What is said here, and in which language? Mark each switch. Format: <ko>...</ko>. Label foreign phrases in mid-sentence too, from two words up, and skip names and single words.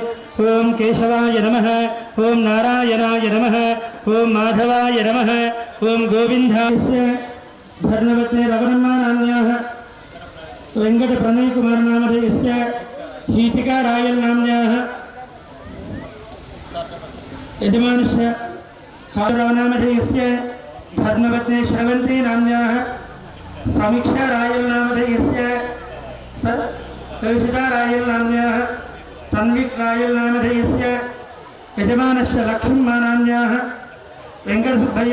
<sa>ఓం కేశవాయ నమః, ఓం నారాయణాయ నమః, ఓం మాధవాయ నమః, ఓం గోవిందాయ ధర్మవతే రవణమ్మ నామ్యాః వెంకట ప్రణయ్ కుమార్ నామధేయస్య హీతికా రాయల్ నామ్యాః యజమానస్య కాళరాव नामधेयस्य धर्मवते श्रवन्ती नाम्याः समीक्षा रायल नामधेयस्य कविशिता रायल नाम्याः तन्विक रायल नामधेयस्य यजमानस्य लक्ष्मम्मा नाम्याः वेंकटसुब्बय्य</sa>